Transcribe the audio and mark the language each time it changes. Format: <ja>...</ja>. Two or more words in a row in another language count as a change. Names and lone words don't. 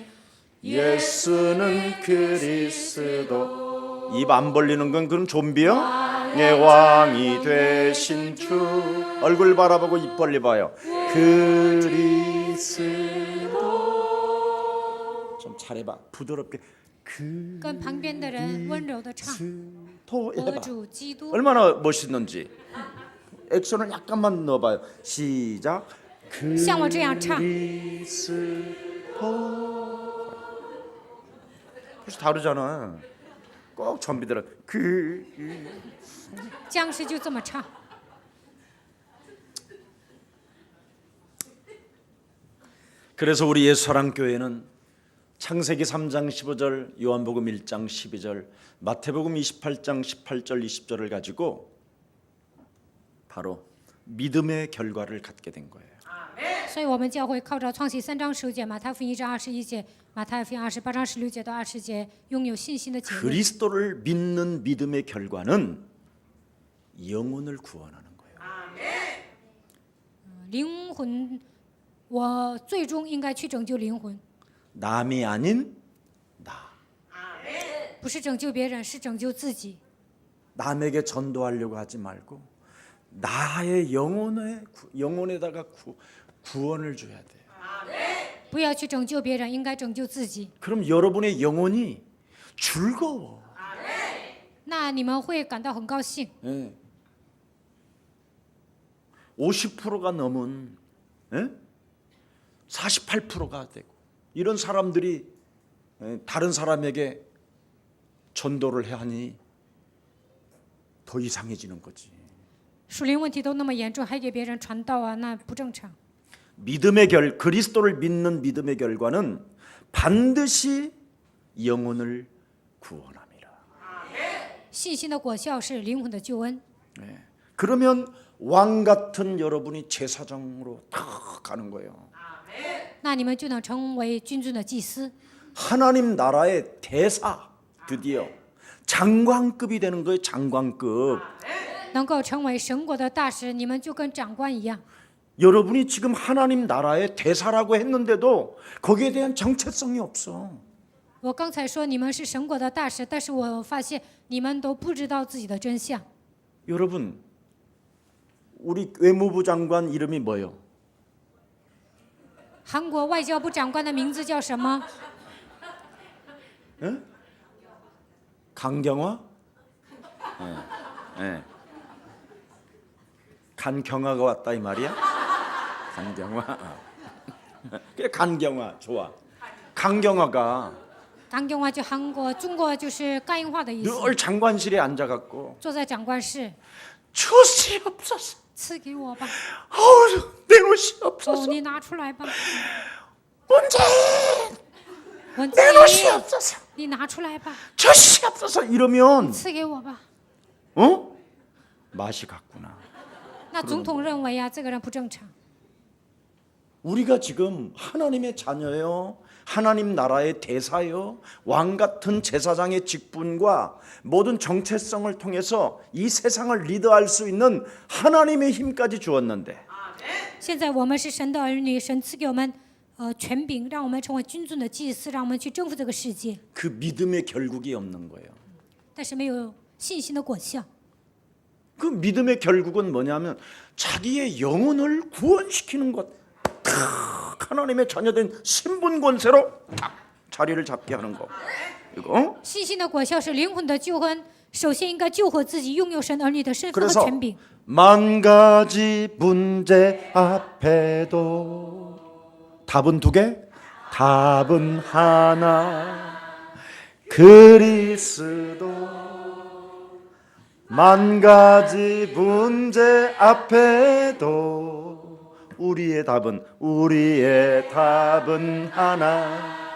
<ko>예수는 그리스도. 입 안 벌리는 건 그럼 좀비요? 내 왕이 되신 주. 얼굴 바라보고 입 벌려봐요. 그리스도. 좀 잘해봐. 부드럽게.</ko> <zh>跟旁边的人温柔的唱，</zh> <ko>더</ko> <zh>我</zh> <ko>해봐.</ko> <zh>主基督。</zh> <ko>얼마나 멋있는지. 액션을 약간만 넣어봐요. 시작.</ko> <zh>像我这样唱。</zh> <ko>그리스도. 벌써 다르잖아. 꼭 좀비들은</ko> <zh>僵尸就这么唱。</zh> <ko>그래서 우리 예수사랑교회는 창세기 3장 15절, 요한복음 1장 12절, 마태복음 28장 18절 20절을 가지고 바로 믿음의 결과를 갖게 된 거예요.</ko> <zh>所以我们教会靠着创启3章19节、马太福音1章21节、马太福音28章16节到20节，拥有信心的结论。</zh> <ko>그리스도를 믿는 믿음의 결과는 영혼을 구원하는 거예요.</ko> <zh>灵魂，我最终应该去拯救灵魂，</zh> <ko>남이 아닌 나.</ko> <zh>不是拯救别人，是拯救自己。</zh> <ko>남에게 전도하려고 하지 말고 나의 영혼에다가 구원을 줘야 돼요.</ko> <zh>不要去拯救别人，应该拯救自己。</zh> <ko>그럼 여러분의 영혼이 즐거워.</ko> <zh>那你们会感到很高兴。</zh> <ko>예. 50%가 넘은 48%가 되고 이런 사람들이 다른 사람에게 전도를 하니 더 이상해지는 거지.</ko> <zh>属灵问题都那么严重，还给别人传道啊，那不正常。</zh> <ko>그리스도를 믿는 믿음의 결과는 반드시 영혼을 구원합니다.</ko> <zh>信心的果效是灵魂的救恩。</zh> <ko>그러면 왕 같은 여러분이 제사장으로 탁 가는 거예요.</ko> <zh>那你们就能成为君尊的祭司，</zh> <ko>하나님 나라의 대사, 드디어 장관급이 되는 거예요. 장관급.</ko> <zh>能够成为神国的大使，你们就跟长官一样。</zh> <ko>여러분이 지금 하나님 나라의 대사라고 했는데도 거기에 대한 정체성이 없어.</ko> <zh>我刚才说你们是神国的大使，但是我发现你们都不知道自己的真相。</zh> <ko>여러분, 우리 외무부 장관 이름이 뭐예요?</ko> <zh>韩国外交部长官的名字叫什么？</zh> <ko>예? 강경화? 예. 예. 간경화가 왔다 이 말이야? 간경화. 그래 간경화 좋아. 강경화가</ko> <zh>党경화就韩国，中国就是肝硬化的意思。</zh> <ko>늘 장관실에 앉아갖고</ko> <zh>坐在长官室，</zh> <ko>주시옵소서.</ko> <zh>赐给我吧， 어우 哦，</zh> <ko>내놓으시옵소서.</ko> <zh>你拿出来吧，</zh> <ko>문제</ko> <zh>文静，</zh> <ko>내놓으시옵소서.</ko> <zh>你拿出来吧，</zh> <ko>주시옵소서 이러면</ko> <zh>赐给我吧。</zh> <ko>어? 맛이 갔구나.</ko> <zh>那总统认为啊，这个人不正常。</zh> <ko>우리가 지금 하나님의 자녀요, 하나님 나라의 대사요, 왕 같은 제사장의 직분과 모든 정체성을 통해서 이 세상을 리드할 수 있는 하나님의 힘까지 주었는데</ko> <zh>现在我们是神的儿女，神赐给我们权柄，让我们成为君尊的祭司，让我们去征服这个世界。</zh> <ko>그 믿음의 결국이 없는 거예요.</ko> <zh>但是没有信心的果效。</zh> <ko>그 믿음의 결국은 뭐냐면 자기의 영혼을 구원시키는 것. 하나님의 자녀된 신분 권세로 딱 자리를 잡게 하는 거. 이거.</ko> <zh>信心的果效是灵魂的救恩，首先应该救活自己，拥有神儿女的身份和</zh> <ko>그래서</ko> <zh>权柄。</zh> <ko>만 가지 문제 앞에도 답은 두 개, 답은 하나. 그리스도. 만 가지 문제 앞에도 우리의 답은 하나.</ko>